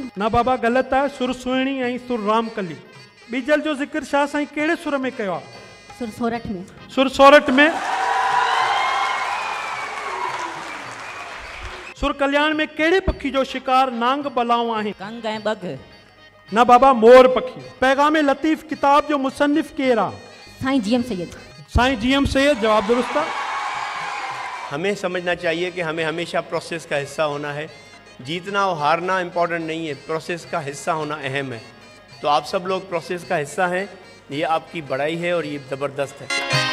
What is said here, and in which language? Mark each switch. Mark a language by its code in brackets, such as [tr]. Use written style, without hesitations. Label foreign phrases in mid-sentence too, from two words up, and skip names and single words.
[sd] ना बाबा ग़लति आहे, सुर सुहिणी ऐं सुर रामकली। बीजल जो जिक्र शाह साईं कहिड़े सुर में कयो आहे? सुर सोरठ में। सुर सोरठ में। सुर कल्याण में कहिड़े पखी जो शिकार नांग बलाऊं आहिनि? कंग ऐं बघ। ना बाबा मोर पखी। पैगाम लतीफ़ किताब जो मुसन्निफ केरु आहे? साईं जीएम सैयद। साईं जीएम सैयद। जवाब दुरुस्त आहे। [hi] हमें समझना चाहिए कि हमें हमेशा प्रोसेस का हिस्सा होना है। जीतना और हारना इम्पोर्टेंट नहीं है, प्रोसेस का हिस्सा होना अहम है। तो आप सब लोग प्रोसेस का हिस्सा हैं, ये आपकी बड़ाई है और ये ज़बरदस्त है।